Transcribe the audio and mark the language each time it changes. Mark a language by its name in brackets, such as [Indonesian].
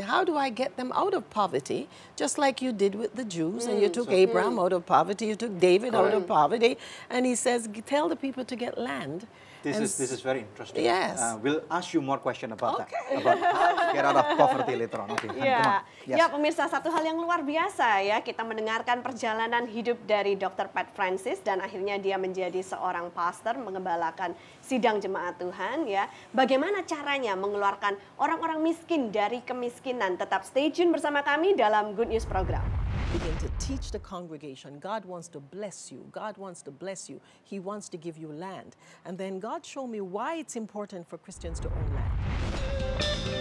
[English] How do I get them out of poverty? Just like you did with the Jews, and you took Abraham out of poverty, you took David out of poverty, and he says, tell the people to get land. This is very interesting. Yes. We'll ask you more question about that. Okay. About how to get out of poverty later on. Okay. [Indonesian] Ya, [English] Yes. [Indonesian] ya pemirsa, satu hal yang luar biasa ya, kita mendengarkan perjalanan hidup dari Dr. Pat Francis dan akhirnya dia menjadi seorang pastor mengembalakan sidang jemaat Tuhan ya. Bagaimana caranya mengeluarkan orang-orang miskin dari kemiskinan? Tetap stay tune bersama kami dalam Good News Program. [English] Begin to teach the congregation. God wants to bless you. God wants to bless you. He wants to give you land. And then God showed me why it's important for Christians to own land.